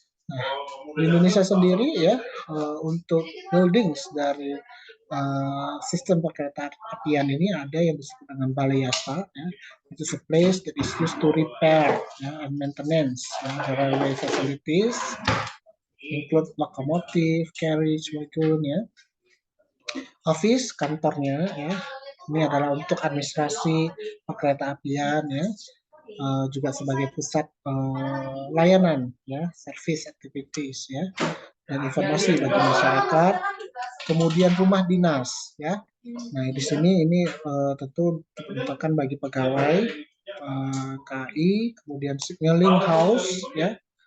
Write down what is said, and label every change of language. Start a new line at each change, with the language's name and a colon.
Indonesian: Nah, di Indonesia sendiri ya untuk buildings dari sistem perkereta apian ini ada yang disebut dengan balai yasa, ya.
English: It is a place that is used to repair ya, and maintenance the railway facilities, include locomotive, carriage, wagon, ya.
Indonesian: Office, kantornya, ya. Ini adalah untuk administrasi perkereta apian, ya. Juga sebagai pusat layanan, ya,
English: service activities,
Indonesian: ya, dan informasi bagi masyarakat. Kemudian rumah dinas, ya. Nah, di sini ini tentu diperuntukkan bagi pegawai KAI, kemudian signaling house, ya.